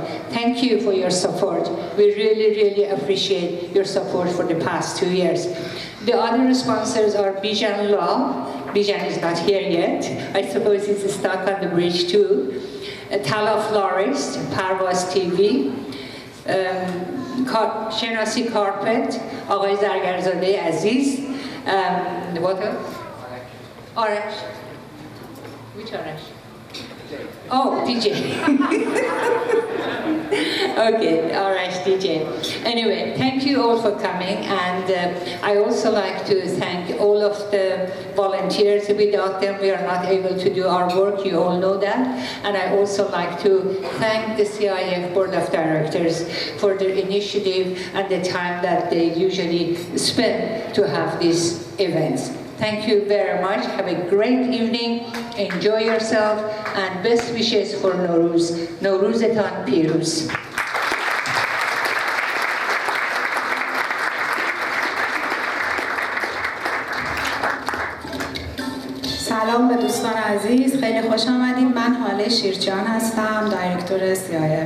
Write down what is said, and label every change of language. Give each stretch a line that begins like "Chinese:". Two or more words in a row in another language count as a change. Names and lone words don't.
English: Thank you for your support. We really, really appreciate your support for the past 2 years. The other sponsors are Bijan Law. Bijan is not here yet. I suppose he's stuck on the bridge too. Tala Florist, Parvaz TV,
Persian: شناسی کارپت، آقای زرگرزاده عزیز،
English: what else? Arash. Which Arash? Oh, DJ. Okay, Arash DJ. Anyway, thank you all for coming, and I also like to thank all of the volunteers. Without them, we are not able to do our work. You all know that. And I also like to thank the CIF Board of Directors for their initiative and the time that they usually spend to have these events. Thank you very much. Have a great evening. Enjoy yourself, and best wishes for Nowruz.
Persian: Nowruzetان پیروز. سلام به دوستان عزیز، خیلی خوش آمدید. من هاله شیرجان هستم، دایرکتور CIF.